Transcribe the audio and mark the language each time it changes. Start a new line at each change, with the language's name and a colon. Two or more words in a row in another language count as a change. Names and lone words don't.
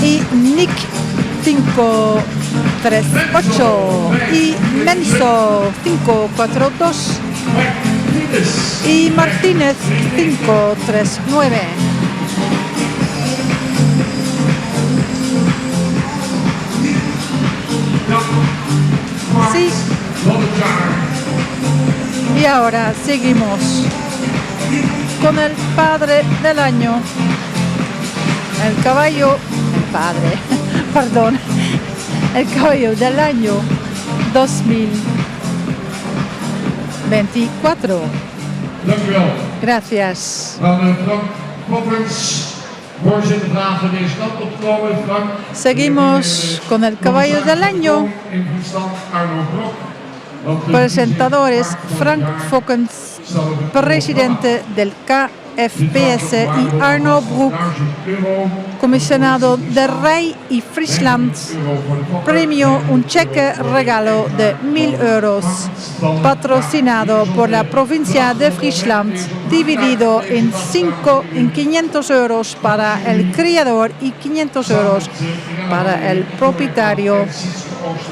Spanish: y Nick 538 y Menso 542 Martinez. y Martínez 539. Jan Mark Sí.
Dutch: van het jaar.
Spanish: Y ahora seguimos con el padre del año, el caballo, el padre, perdón, el caballo del año 2024.
Dutch: Dank u wel.
Spanish: Gracias.
Dutch: Dan Frank Poppens, voorzitter vragen van deze kant op te komen. Frank.
Spanish: Seguimos con el caballo del año.
Dutch: In verstand Arno Brok. Want de
Spanish: Presentadores Frank Fokkens,
Dutch: staat op het
Spanish: presidente del KFPS, y Arno Broek, €1000 comisionado de Rey y Friesland.
Dutch: voor de Poppers.
Spanish: Premio un cheque regalo de 1.000 euros, patrocinado por la provincia de Friesland, dividido en 500 euros para el criador y 500 euros para el propietario.